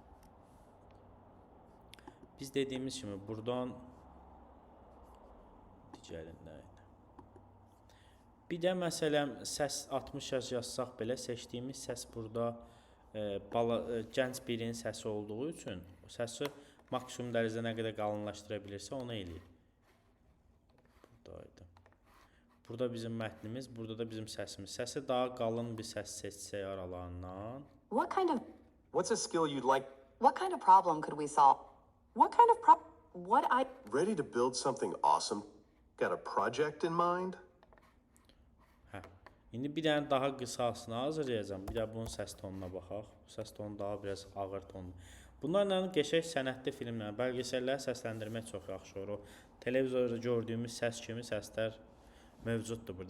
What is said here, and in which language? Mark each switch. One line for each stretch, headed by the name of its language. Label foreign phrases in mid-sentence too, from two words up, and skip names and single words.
Azerbaijani: Biz dediyimiz kimi buradan digərində bir də məsələn səs 60 yaş yazsaq belə seçdiyimiz səs burada gənc birinin səsi olduğu üçün səsi maksimum dərəcədə nə qədər qalınlaşdıra bilirsə onu eləyir. Buradaydı. Burada bizim mətnimiz, burada da bizim səsimiz. Səsi daha qalın bir səs seçsək aralarından.
English: What's a skill you'd like? What kind of problem could we solve? What kind of Ready to build something awesome? Got a project in mind?
Azerbaijani: Hə. İndi bir dənə daha qısasını hazırlayacağam. Bir də bunun səs tonuna baxaq. Səs tonu daha biraz ağır tonlu. Bunlarla qəşəng sənətli filmlər, bəlgesəlləri səsləndirmək çox yaxşı olur. O televizorda gördüyümüz səs kimi səslər mövcuddur burada.